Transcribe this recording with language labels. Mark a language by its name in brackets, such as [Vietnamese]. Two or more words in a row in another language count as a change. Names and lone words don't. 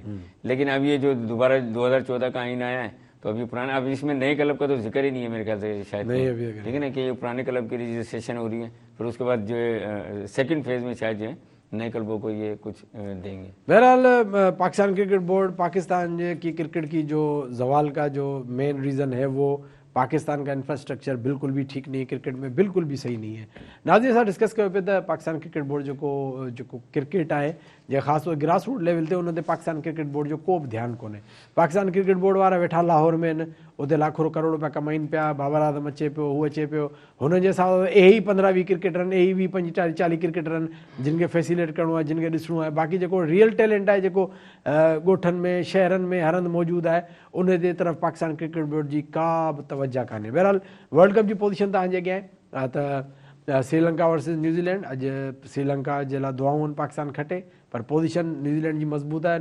[Urdu] لیکن اب یہ جو دوبارہ 2014 کا آئین آیا ہے تو ابھی پرانا، اب اس میں نئے کلب کا تو ذکر ہی نہیں ہے میرے خیال سے شاید، ٹھیک ہے نا، کہ یہ پرانے کلب کی رجسٹریشن ہو رہی ہے. پھر اس کے بعد جو ہے [English] second phase [Urdu] میں شاید جو ہے نئے کلبوں کو یہ کچھ دیں گے. بہرحال پاکستان کرکٹ بورڈ، پاکستان کی کرکٹ کی جو زوال کا جو [English] main reason [Urdu] ہے وہ پاکستان کا انفراسٹرکچر بالکل بھی ٹھیک نہیں ہے، کرکٹ میں بالکل بھی سہی نہیں ہے. [Sindhi] नाज़रीन सां डिस्कस कयो पियो त पाकिस्तान क्रिकेट बोर्ड जो क्रिकेट है जे ख़ासि तौर [English] grass root level [Sindhi] ते उन ते पाकिस्तान क्रिकेट बोर्ड जो को बि ध्यानु कोन्हे। पाकिस्तान क्रिकेट बोर्ड वारा वेठा लाहौर में आहिनि, उते लाखों करोड़ रुपया कमाइनि पिया। बाबर आज़म अचे पियो, हू अचे पियो, हुन जे साथ यही 15-20 क्रिकेटर आहिनि, यही 20-40 क्रिकेटर आहिनि जिन खे फैसिलिटेट करिणो आहे, जिन खे ॾिसणो आहे। बाक़ी जेको [English] real talent [Sindhi] आहे जेको ॻोठनि में शहरनि में हर हंधि मौजूदु आहे, उन जे तरफ़ पाकिस्तान क्रिकेट बोर्ड जी का बि तवजा कान्हे। बहरहाल वर्ल्ड कप जी पोज़ीशन तव्हांजे अॻियां आहे त श्रीलंका वर्सेस न्यूज़ीलैंड। अॼु श्रीलंका जे लाइ दुआऊं आहिनि पाकिस्तान खटे, पर पोज़ीशन न्यूज़ीलैंड जी मज़बूत आहे।